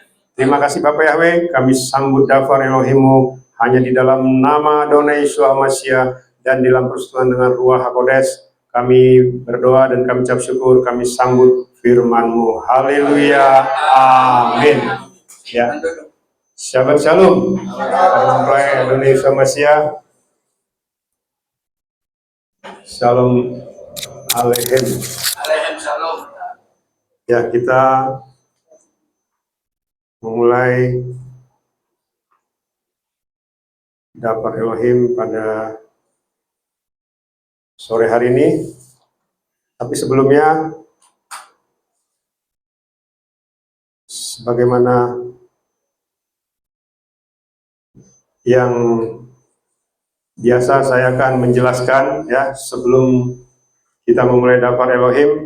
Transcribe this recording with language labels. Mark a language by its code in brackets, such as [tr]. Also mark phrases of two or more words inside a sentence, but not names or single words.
[id] Terima kasih Bapak Yahweh, kami sambut [he] דבר אלוהים- [id] Mu hanya di dalam nama Adonai Yeshua Mesya dan di dalam persekutuan dengan Ruach Kodes. Kami berdoa dan kami ucap syukur, kami sambut firman-Mu. Haleluya, amin. Ya, [he] שבת שלום. [id] Mempelai Adonai Yeshua Mesya. [he] שלום עליכם. עליכם שלום. [id] Ya, kita memulai [he] דבר אלוהים [id] pada sore hari ini. Tapi sebelumnya, sebagaimana yang biasa saya akan menjelaskan ya sebelum kita memulai [he] דבר אלוהים.